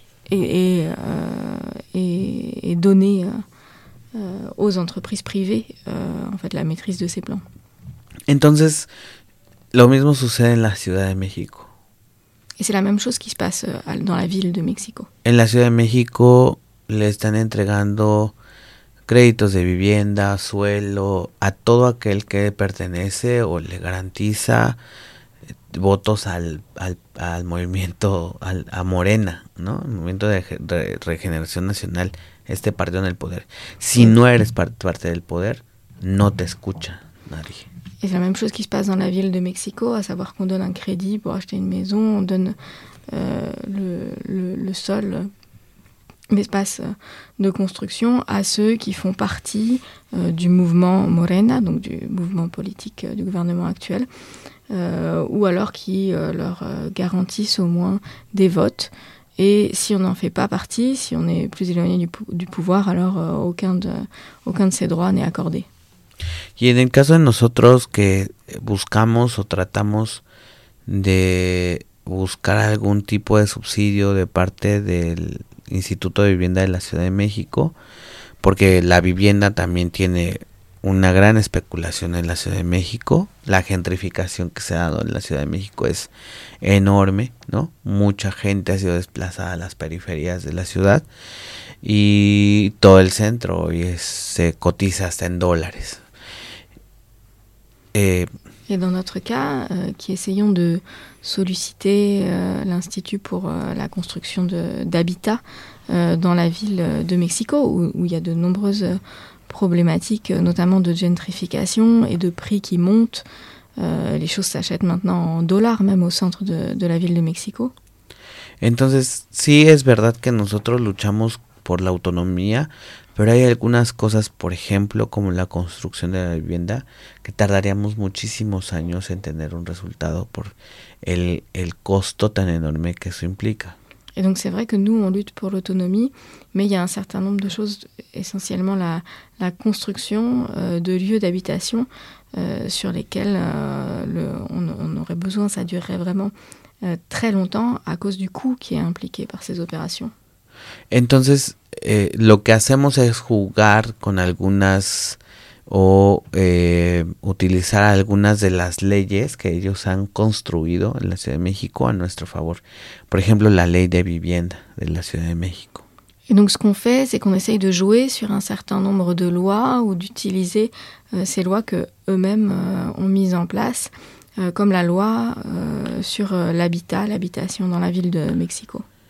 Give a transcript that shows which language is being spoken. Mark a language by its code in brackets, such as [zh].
[fr] Et donner aux entreprises privées en fait, la maîtrise de ces plans. [es] Entonces, lo mismo sucede en la Ciudad de México. [fr] Et c'est la même chose qui se passe dans la ville de Mexico. [es] En la Ciudad de México, le están entregando créditos de vivienda, suelo, a todo aquel que pertenece o le garantiza votos al movimiento, a Morena, ¿no? El movimiento de Regeneración Nacional, este partido en el poder. Si no eres parte del poder, no te escucha nadie. [fr] Et c'est la même chose qui se passe dans la ville de Mexico, à savoir qu'on donne un crédit pour acheter une maison, on donne le sol, l'espace de construction à ceux qui font partie du mouvement Morena, donc du mouvement politique du gouvernement actuel, ou alors qui leur garantissent au moins des votes. Et si on n'en fait pas partie, si on est plus éloigné du pouvoir, alors aucun de ces droits n'est accordé. [es] Y en el caso de nosotros que buscamos o tratamos de buscar algún tipo de subsidio de parte del Instituto de Vivienda de la Ciudad de México, porque la vivienda también tiene una gran especulación en la Ciudad de México, la gentrificación que se ha dado en la Ciudad de México es enorme, ¿no? Mucha gente ha sido desplazada a las periferias de la ciudad y todo el centro hoy se cotiza hasta en dólares. [fr] Et dans notre cas, qui essayons de solliciter l'Institut pour la construction d'habitat dans la ville de Mexico, où il y a de nombreuses problématiques, notamment de gentrification et de prix qui montent. Les choses s'achètent maintenant en dollars, même au centre de la ville de Mexico. [es] Entonces, sí es verdad que nosotros luchamos por la autonomía. Pero hay algunas cosas, por ejemplo, como la construcción de la vivienda, que tardaríamos muchísimos años en tener un resultado por el costo tan enorme que eso implica. [fr] Et donc c'est vrai que nous on lutte pour l'autonomie, mais il y a un certain nombre de choses, essentiellement la construction de lieux d'habitation sur lesquels on aurait besoin, ça durerait vraiment très longtemps à cause du coût qui est impliqué par ces opérations. [es] Entonces, lo que hacemos es jugar con algunas o utilizar algunas de las leyes que ellos han construido en la Ciudad de México a nuestro favor. Por ejemplo, la ley de vivienda de la Ciudad de México. [fr] Et donc ce qu'on fait, c'est qu'on essaye de jouer sur un certain nombre de lois ou d'utiliser ces lois que eux-mêmes ont mises en place, comme la loi sur l'habitation dans la ville de Mexico.